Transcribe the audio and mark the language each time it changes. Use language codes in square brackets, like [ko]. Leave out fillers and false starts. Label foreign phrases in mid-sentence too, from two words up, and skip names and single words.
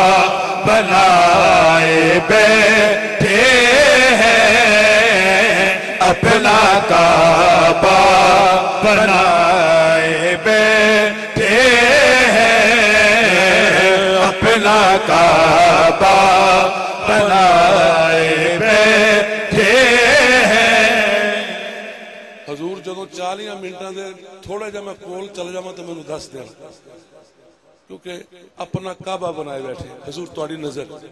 [ur] بنائے بیٹھے ہیں، اپنا کعبہ بنائے بیٹھے ہیں، اپنا کعبہ بنائے بیٹھے ہیں۔ [pa] حضور جدو 40 منٹاں دے تھوڑا جا میں کول چل جاواں تے مینوں دس دینا، کیونکہ [ur] اپنا کعبہ بنائے بیٹھے [pa] حضور تہاڈی نظر